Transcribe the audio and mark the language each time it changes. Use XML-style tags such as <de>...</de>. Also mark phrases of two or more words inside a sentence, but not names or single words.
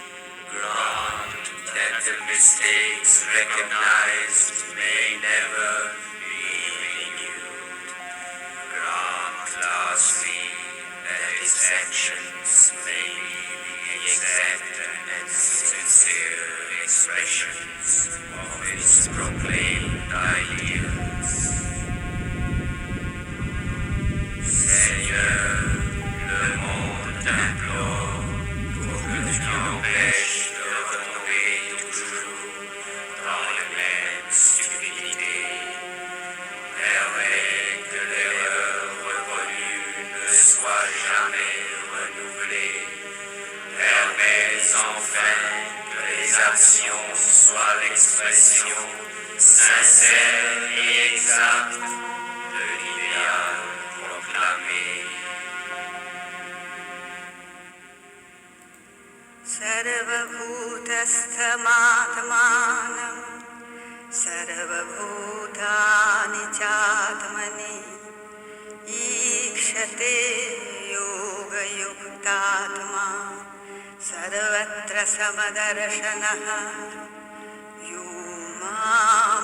<en>Grant that the mistakes recognized may never be renewed. Grant lastly that its actions may be the exact and sincere expressions of its proclaimed ideals.</en> <fr>Seigneur, le monde t'implore pour que tu empêches de retomber toujours dans les mêmes stupidités. Permets que l'erreur revenue ne soit jamais renouvelée. Permets enfin que les actions soient l'expression sincère et exacte de l'idéal proclamé.</fr> <sa>सर्वभूतस्थमात्मानं सर्वभूतानि चात्मनि ईक्षते योगयुक्तात्मा सर्वत्र समदर्शनः यो मां</sa>